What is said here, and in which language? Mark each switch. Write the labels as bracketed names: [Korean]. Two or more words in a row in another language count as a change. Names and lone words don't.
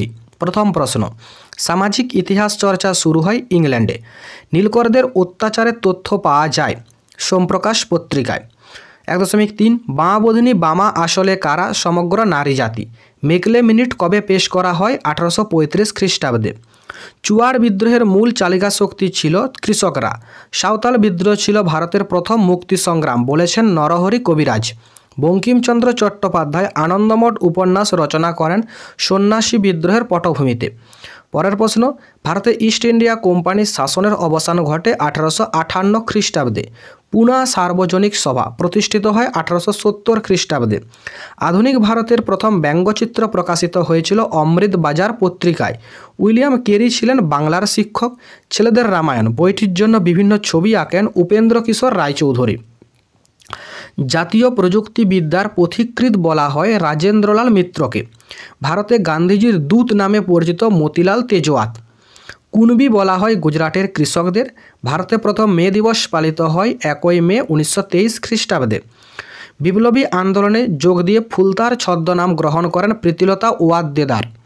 [Bangla] প্রথম প্রশ্ন, সামাজিক ইতিহাস চর্চা শুরু হয় ইংল্যান্ডে। নীলকরদের অত্যাচারের তথ্য পাওয়া যায় সোমপ্রকাশ পত্রিকায়। 1.3 বামাবোধিনী বামা আসলে কারা সমগ্র নারী জাতি। মেকলে মিনিট কবে পেশ করা হয় 1835 খ্রিস্টাব্দে। চুয়াড় বিদ্রোহের মূল চালিকা শক্তি ছিল কৃষকরা। সাঁওতাল বিদ্রোহ ছিল ভারতের প্রথম মুক্তি সংগ্রাম বলেছেন নরহরি কবিরাজ। বঙ্কিমচন্দ্র চট্টোপাধ্যায় আনন্দমঠ উপন্যাস রচনা করেন সন্ন্যাসী বিদ্রোহের পটভূমিতে। পরের প্রশ্ন, ভারতে ইস্ট ইন্ডিয়া কোম্পানি শাসনের অবসান ঘটে 1858 খ্রিস্টাব্দে। পুনা সার্বজনিক সভা প্রতিষ্ঠিত হয় 1870 খ্রিস্টাব্দে। আধুনিক ভারতের প্রথম ব্যঙ্গচিত্র প্রকাশিত হয়েছিল অমৃত বাজার পত্রিকায়। উইলিয়াম কেরি ছিলেন বাংলার শিক্ষক। छेलेदेर रामायण बইটির জন্য বিভিন্ন ছবি আঁকেন उपेंद्र किशोर रायचौधुरी। जातीय प्रযুক্তিবিদ্যার পথিকৃৎ বলা হয় রাজেন্দ্রলাল মিত্রকে। ভারতে গান্ধীজির দূত নামে পরিচিত মতিলাল তেজওয়াত। কুনবি বলা হয় গুজরাটের কৃষকদের। ভারতে প্রথম মে দিবস পালিত হয় 1 মে 1923 খ্রিস্টাব্দে। বিপ্লবী আন্দোলনে যোগ দিয়ে ফুলতার ছদ্মনাম গ্রহণ করেন প্রীতিলতা ওয়াদ্দেদার।